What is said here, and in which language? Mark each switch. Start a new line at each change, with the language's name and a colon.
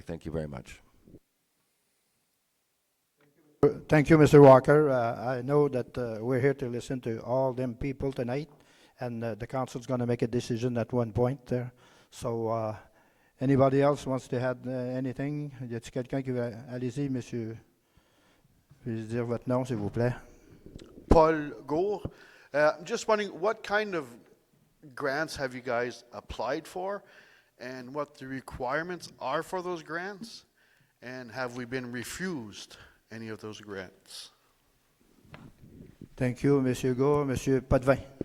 English: Thank you very much. Thank you, Mr. Walker. I know that we're here to listen to all them people tonight, and the council's going to make a decision at one point there. So, anybody else wants to add anything?
French: Y a-t-il quelqu'un qui veut? Allez-y, monsieur. Veuillez dire votre nom, s'il vous plaît. Paul Gore.
English: I'm just wondering, what kind of grants have you guys applied for, and what the requirements are for those grants, and have we been refused any of those grants? Thank you, Monsieur Gore. Monsieur Potvin.